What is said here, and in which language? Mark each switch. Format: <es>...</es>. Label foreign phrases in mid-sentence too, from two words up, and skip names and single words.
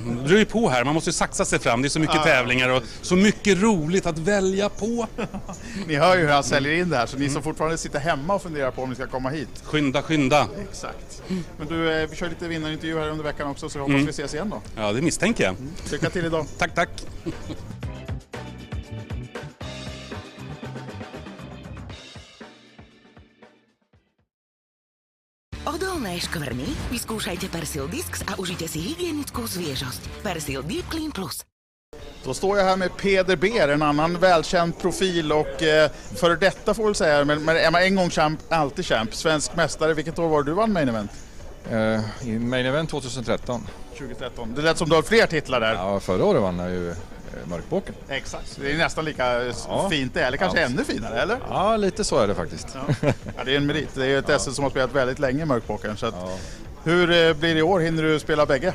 <sv>Du är ju på här, man måste ju saxa sig fram. Det är så mycket tävlingar och så mycket roligt att välja på. Ni hör ju hur han säljer in det här, så ni som fortfarande sitter hemma och funderar på om ni ska komma hit. Skynda. Exakt. Men du, vi kör lite vinnarintervju här under veckan också, så jag hoppas vi ses igen då. Ja, det misstänker jag. Lycka till idag. Tack.</sv> <sk>Odolné škvrny? Vyskúšajte Persil Discs a užite si hygienickú sviežosť. Persil Deep Clean Plus.</sk> <sv>Då står jag här med Peder Beer, en annan välkänd profil och före detta får väl säga, men är man en gång champ, alltid champ. Svensk mästare, vilket år var du vann</sv> <en>main event?</en> <sv>I</sv> <en>main event</en> <sv>2013. 2013. Det lät som du har fler titlar där. Ja, förra året vann jag ju mörkpåken. Exakt, det är nästan lika fint det, eller kanske ännu finare, eller? Ja, lite så är det faktiskt. Ja, det är en merit. Det är ju ett SM som har spelat väldigt länge i mörkpåken. Så att, hur blir det i år? Hinner du spela bägge?</sv>